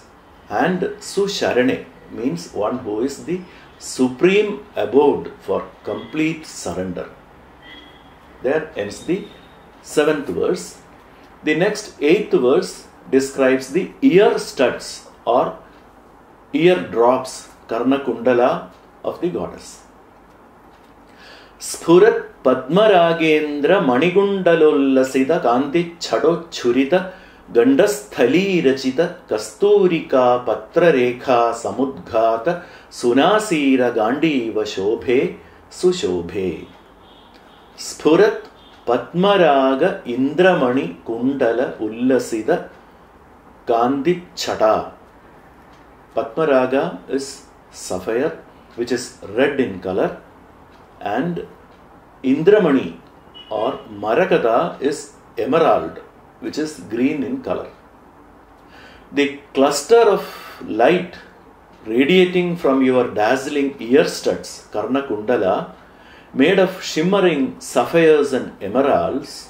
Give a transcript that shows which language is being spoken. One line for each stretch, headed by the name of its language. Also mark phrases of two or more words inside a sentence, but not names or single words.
English: And Susharane means one who is the supreme abode for complete surrender. There ends the 7th verse. The next 8th verse describes the ear studs or ear drops,
Sanskrit: कर्ण कुण्डल,
English: of the goddess.
Sanskrit: स्फुरत् पद्मरागेन्द्र मणिकुण्डलोल्लसित कान्ति छटा छुरित गण्डस्थली रचित कस्तूरिका पत्ररेखा समुद्घात सुनासीर गाण्डीव शोभे सुशोभे. स्फुरत् पद्मराग इन्द्रमणि कुण्डल उल्लसित कान्ति छटा.
English: Padmaraga is sapphire, which is red in color, and Indramani or Marakata is emerald, which is green in color. The cluster of light radiating from your dazzling ear studs,
Sanskrit: कर्ण कुण्डल,
English: made of shimmering sapphires and emeralds.